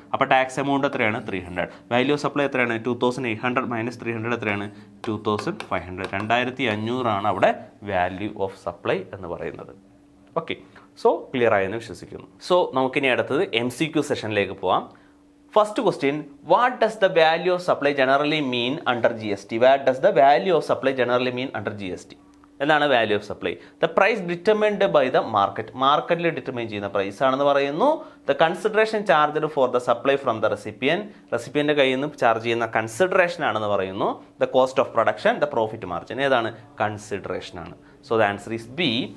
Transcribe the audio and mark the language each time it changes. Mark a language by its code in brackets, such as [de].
[ml] അപ്പോൾ tax amount എത്രയാണ്? 300. Value of supply എത്രയാണ്? 2,800 മൈനസ് 300 എത്രയാണ്? 2,500. 2,500 ആണ് അവിടെ വാല്യൂ ഓഫ് സപ്ലൈ എന്ന് പറയുന്നത്. ഓക്കെ, സോ ക്ലിയർ ആയെന്ന് വിശ്വസിക്കുന്നു. സോ നമുക്കിനി അടുത്തത് MCQ സെഷനിലേക്ക് പോവാം. [en] First question, what does the value of supply generally mean under GST? What does the value of supply generally mean under GST? [ml] എന്താണ് value of supply? [en] The price determined by the market. [ml] മാർക്കറ്റിൽ determine ചെയ്യുന്ന price ആണെന്ന് പറയുന്നു. [en] the consideration charged for the supply [ml] from the റെസിപ്പിയൻ്റെ കയ്യിൽ നിന്ന് charge ചെയ്യുന്ന consideration ആണെന്ന് പറയുന്നു. [en] The cost of production, the profit margin. [ml] ഏതാണ്? കൺസിഡറേഷൻ ആണ്. [en] So the answer is B.